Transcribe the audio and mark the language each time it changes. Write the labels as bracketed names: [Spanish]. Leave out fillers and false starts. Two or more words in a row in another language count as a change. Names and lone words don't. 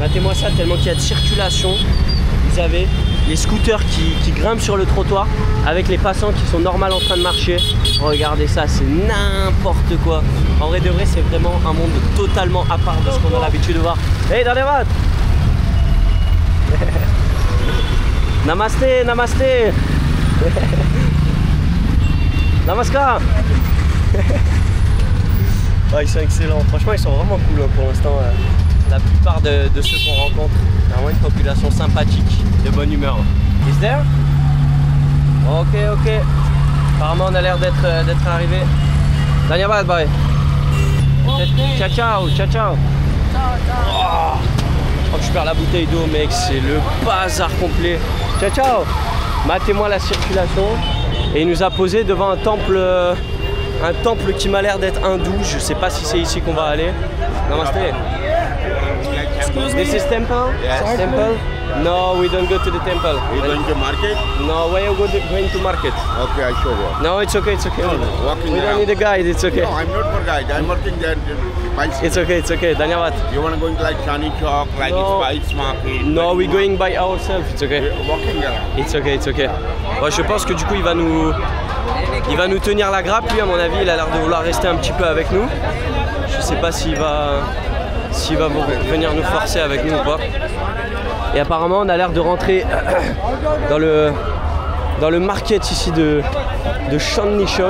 [French] Matez-moi ça, tellement qu'il y a de circulation. Vous avez les scooters qui grimpent sur le trottoir avec les passants qui sont normal en train de marcher. Regardez ça, c'est n'importe quoi. En vrai de vrai, c'est vraiment un monde totalement à part de ce qu'on a l'habitude de voir. Hey, Danevat! [Hindi] Namaste, namaste! Namaskar! [French] Ouais, ils sont excellents. Franchement, ils sont vraiment cool hein, pour l'instant. La plupart de ceux qu'on rencontre, vraiment une population sympathique, de bonne humeur. [English] Is there? Ok, ok. [French] Apparemment, on a l'air d'être arrivé. Danyabad, bye. Ciao, ciao, ciao, ciao. Oh, je perds la bouteille d'eau, mec. C'est le bazar complet. Ciao, ciao. Matez-moi la circulation. Et il nous a posé devant un temple qui m'a l'air d'être hindou. Je sais pas si c'est ici qu'on va aller. [English] Namaste. This is temple? Yes. Temple? No, we don't go to the temple. You going to market? No, where you going to market? Okay, I show you. No, it's okay, it's okay. No, walking We don't around. need a guide, it's okay. No, I'm not for guide. I'm working there. Bicycle. It's okay. Danyavad. You want to go into like Chani Chowk, like No. Spice Market? No, we're Market? going by ourselves, it's okay. We're walking around. It's okay. [French] Ouais, je pense que du coup, il va nous tenir la grappe. Lui, à mon avis, il a l'air de vouloir rester un petit peu avec nous. Je sais pas s'il va venir nous forcer avec nous ou pas. Et apparemment, on a l'air de rentrer dans le market ici de Chandni Chowk.